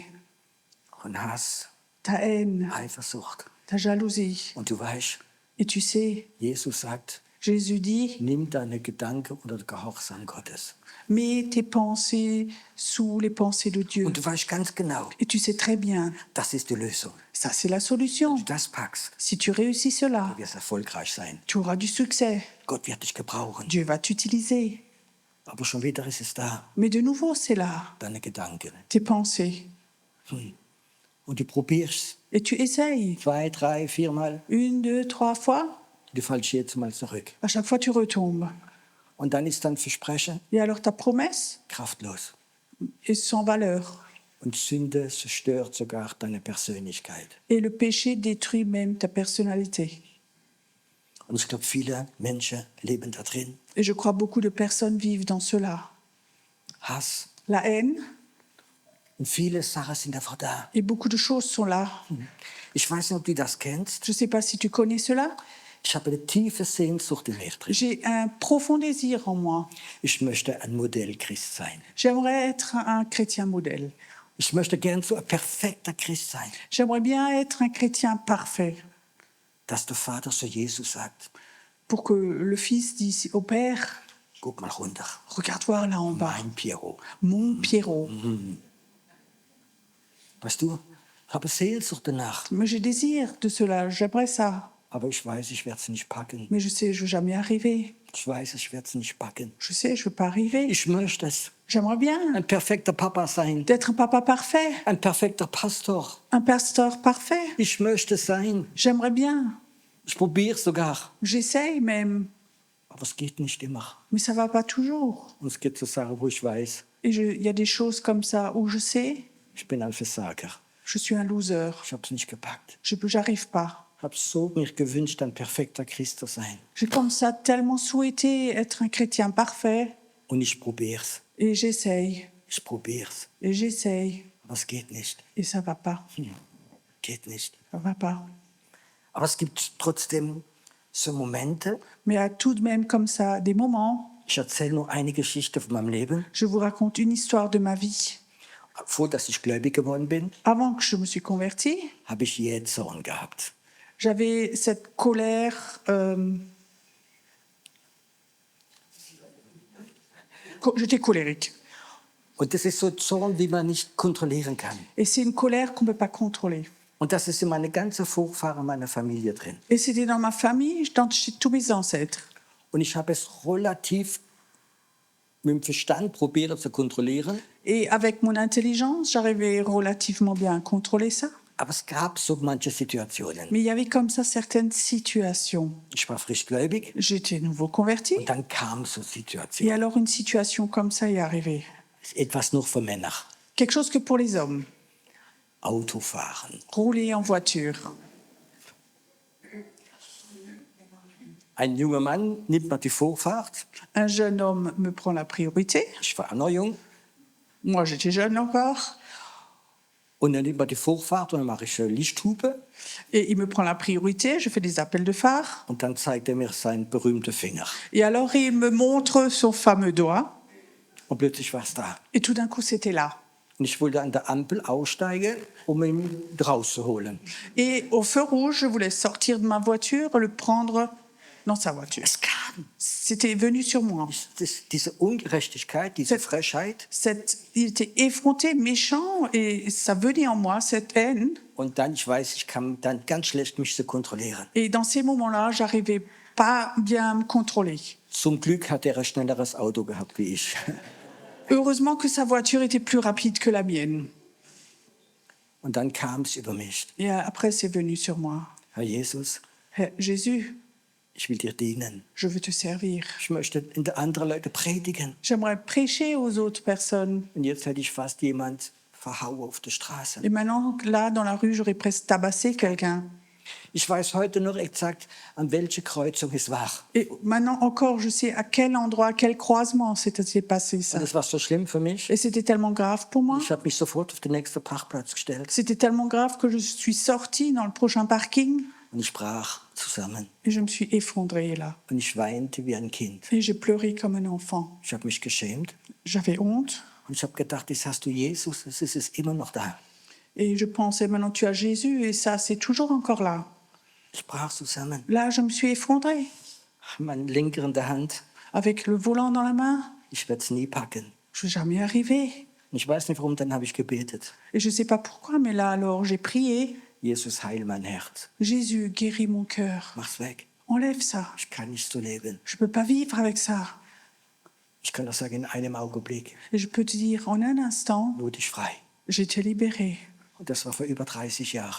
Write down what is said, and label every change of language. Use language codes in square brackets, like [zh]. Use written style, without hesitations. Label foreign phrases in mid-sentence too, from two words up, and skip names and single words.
[de] und Hass, [fr] ta haine, [de] Eifersucht. [fr] ta jalousie. [de] Und du weißt, [fr] Et tu sais, [de] Jesus sagt, [fr] Jésus dit, [de] nimm deine Gedanken unter den Gehorsam Gottes. [fr] mets tes pensées sous les pensées de Dieu. [de] Und du weißt ganz genau, [fr] Et tu sais très bien, [de] das ist die Lösung. [fr] ça c'est la solution. [de] Wenn du das packst, [fr] Si tu réussis cela, [de] wirst du erfolgreich sein. [fr] tu auras du succès. [de] Gott wird dich gebrauchen. [fr] Dieu va t'utiliser. [de] Aber schon wieder ist es da, [fr] Mais de nouveau, c'est là, [de] deine Gedanken. [fr] tes pensées. [de] Und du probierst [fr] Et tu essayes [de] 2, 3, 4 Mal. [fr] 1, 2, 3 fois. [de] Du fallst jetzt mal zurück. [fr] À chaque fois, tu retombes. [de] Und dann ist dein Versprechen [fr] Et alors ta promesse [de] kraftlos. [fr] est sans valeur. [de] Und Sünde zerstört sogar deine Persönlichkeit. [fr] Et le péché détruit même ta personnalité. [de] Und ich glaube, viele Menschen leben da drin. [fr] Et je crois beaucoup de personnes vivent dans cela. [de] Hass. [fr] La haine, [de] Und viele Sachen sind einfach da. [fr] et beaucoup de choses sont là. [de] Ich weiß nicht, ob du das kennst. [fr] Je ne sais pas si tu connais cela. [de] Ich habe eine tiefe Sehnsucht in mir drin. [fr] J'ai un profond désir en moi. [de] Ich möchte ein Modellchrist sein. [fr] J'aimerais être un chrétien modèle. [de] Ich möchte gern so ein perfekter Christ sein. [fr] J'aimerais bien être un chrétien parfait. [de] Dass der Vater zu Jesus sagt, [fr] Pour que le Fils dise au Père, [de] guck mal runter, [fr] regarde voir là en bas, [de] mein Piero. [fr] mon Pierrot. [de] Weißt du, ich habe Sehnsucht danach. [fr] Mais j'ai désir de cela, j'aimerais ça. [de] Aber ich weiß, ich werde es nicht packen. [fr] Mais je sais, je ne vais jamais arriver. [de] Ich weiß, ich werde es nicht packen. [fr] Je sais, je ne vais pas arriver. [de] Ich möchte es. [fr] J'aimerais bien [de] Ein perfekter Papa sein. [fr] d'être un papa parfait, [de] Ein perfekter Pastor. [fr] un pasteur parfait. [de] Ich möchte es sein. [fr] J'aimerais bien. [de] Ich probiere es sogar. [fr] J'essaye même, [de] Aber es geht nicht immer. [fr] mais ça va pas toujours. [de] Und es gibt so Sachen, wo ich weiß, [fr] Et il y a des choses comme ça où je sais, [de] Ich bin ein Versager. [fr] Je suis un loser. [de] Ich habe es nicht gepackt. [fr] J'arrive pas. [de] Ich habe so mir gewünscht, ein perfekter Christ zu sein. [fr] J'ai comme ça tellement souhaité être un chrétien parfait [de] Und ich probier's. [fr] et j'essaye [de] Ich probier's. [fr] et j'essaye [de] Aber es geht nicht. [fr] et ça va pas. [de] Geht nicht. [fr] Ça va pas. [de] Aber es gibt trotzdem so Momente. [fr] Mais il y a tout de même comme ça des moments. [de] Ich erzähle nur eine Geschichte von meinem Leben. [fr] Je vous raconte une histoire de ma vie. [de] Vor dass ich gläubig geworden bin, [fr] Avant que je me suis convertie, [de] habe ich Jähzorn gehabt. [fr] j'avais cette colère. J'étais colérique. [de] Und das ist so Zorn, wie man nicht kontrollieren kann. [fr] Et c'est une colère qu'on ne peut pas contrôler. [de] Und das ist in meine ganze Vorfahren meiner Familie drin. [fr] Et c'était dans ma famille, chez tous mes ancêtres. [de] Und ich habe es relativ mit dem Verstand probiert zu kontrollieren. [fr] Et avec mon intelligence, j'arrivais relativement bien à contrôler ça. [de] Aber es gab so manche Situationen. [fr] Mais il y avait comme ça certaines situations. [de] Ich war frisch gläubig [fr] J'étais nouveau converti. [de] und dann kam so [fr] Et [de] Situationen. [fr] alors une situation comme ça est arrivée. [de] Etwas nur für Männer. [fr] Quelque chose que pour les hommes. [de] Autofahren. [fr] Rouler en voiture. [de] Ein junger Mann nimmt mir die Vorfahrt. [fr] Un jeune homme me prend la priorité. [de] Ich war noch jung. [fr] Moi, j'étais jeune encore. [de] Und dann nimmt man die Vorfahrt und dann mache ich Lichthupe. [fr] Et il me prend la priorité. Je fais des appels de phare. [de] Und dann zeigt er mir seinen berühmten Finger. [fr] Et alors, il me montre son fameux doigt. [de] Und plötzlich war es da. [fr] Et tout d'un coup, c'était là. [de] Und ich wollte an der Ampel aussteigen, um ihn rauszuholen. [fr] Et au feu rouge, je voulais sortir de ma voiture, le prendre dans sa voiture. [de] Es kam. [fr] C'était venu sur moi. [de] Diese Ungerechtigkeit, diese Frechheit. [fr] Il était effronté, méchant, et ça venait en moi, cette haine. [de] Und dann, ich weiß, ich kann dann ganz schlecht mich zu kontrollieren. [fr] Et dans ces moments-là, j'arrivais pas bien à me contrôler. [de] Zum Glück hat er ein schnelleres Auto gehabt wie ich. [fr] Heureusement que sa voiture était plus rapide que la mienne. [de] Und dann kam es über mich. [fr] Et après, c'est venu sur moi. [de] Herr Jesus, [fr] Herr Jésus, [de] ich will dir dienen. [fr] je veux te servir. [de] Ich möchte in der anderen Leute predigen. [fr] J'aimerais prêcher aux autres personnes. [de] Und jetzt hätte ich fast jemand verhauen auf der Straße. [fr] Et maintenant, là, dans la rue, j'aurais presque tabassé quelqu'un. [de] Ich weiß heute noch exakt, an welche Kreuzung es war. [fr] Et maintenant encore, je sais à quel endroit, à quel croisement s'est passé ça. [de] Und das war so schlimm für mich. [fr] Et c'était tellement grave pour moi. [de] Ich habe mich sofort auf den nächsten Parkplatz gestellt [fr] C'était tellement grave que je suis sortie dans le prochain parking [de] und ich brach zusammen. [fr] et je me suis effondrée là. [de] Und ich weinte wie ein Kind. [fr] Et j'ai pleuré comme un enfant. [de] Ich habe mich geschämt [fr] J'avais honte [de] und ich habe gedacht, jetzt hast du Jesus, es ist immer noch da. [fr] et je pensais maintenant tu as Jésus et ça c'est toujours encore là. [de] Ich brach zusammen. [fr] Là, je me suis effondrée [de] Mein Lenker in der Hand. [fr] avec le volant dans la main. [de] Ich werde es nie packen. [fr] Je ne vais jamais y arriver. [de] Und ich weiß nicht warum, dann habe ich gebetet. [fr] Et je ne sais pas pourquoi, mais là alors j'ai prié. [de] Jesus, heil mein Herz. [fr] Jésus, guéris mon cœur. [de] Mach's weg. [fr] Enlève ça. [de] Ich kann nicht so leben. [fr] Je ne peux pas vivre avec ça. [de] Ich kann das sagen, in einem Augenblick [fr] Et je peux te dire, en un instant, [de] wurde ich frei. [fr] j'étais libérée. [de] Und das war vor über 30 Jahren.